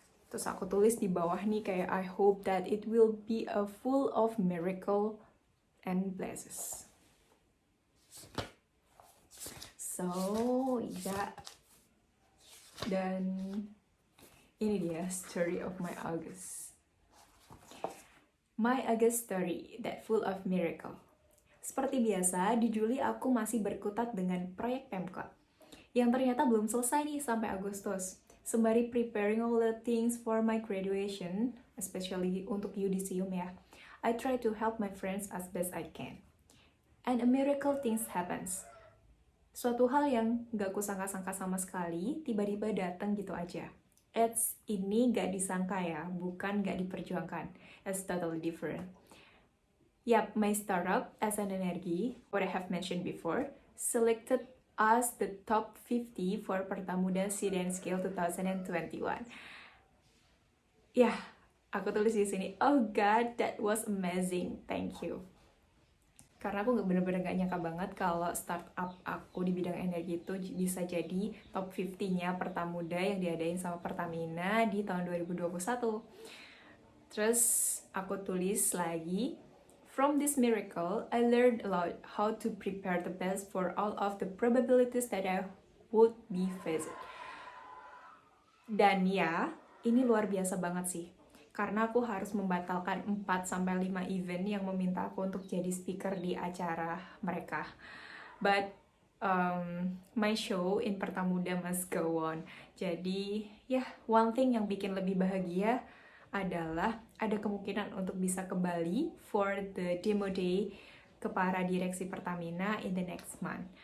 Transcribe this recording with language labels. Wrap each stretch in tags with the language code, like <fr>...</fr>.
<id>Terus aku tulis di bawah nih kayak</id> <en>I hope that it will be a full of miracle and blessings.</en> <id>So, ya. Dan ini dia</id> <en>story of my August. My August story that full of miracle.</en> <id>Seperti biasa, di Juli aku masih berkutat dengan proyek Pemkot yang ternyata belum selesai nih sampai Agustus.</id> <en>Sembari preparing all the things for my graduation, especially</en> <id>untuk Yudisium ya,</id> <en>I try to help my friends as best I can. And a miracle things happens.</en> <id>Suatu hal yang gak kusangka-sangka sama sekali, tiba-tiba datang gitu aja. Ini gak disangka ya, bukan gak diperjuangkan.</id> <en>It's totally different. Yap, my startup, SN Energy, what I have mentioned before, selected as the top 50 for Pertamuda Seed and Scale 2021.</en> <id>Ya, aku tulis di sini,</id> <en>oh God, that was amazing, thank you.</en> <id>Karena aku bener-bener gak nyangka banget kalau startup aku di bidang energi itu bisa jadi top 50-nya Pertamuda yang diadain sama Pertamina di tahun 2021. Terus aku tulis lagi,</id> <en>from this miracle, I learned a lot how to prepare the best for all of the probabilities that I would be faced.</en> <id>Dan ya, ini luar biasa banget sih. Karena aku harus membatalkan 4-5 event yang meminta aku untuk jadi speaker di acara mereka.</id> <en>But my show in Pertamuda must go on.</en> <id>Jadi ya,</id> <en>one thing</en> <id>yang bikin lebih bahagia adalah ada kemungkinan untuk bisa ke Bali</id> <en>for the demo day</en> <id>ke para direksi Pertamina</id> <en>in the next month.</en>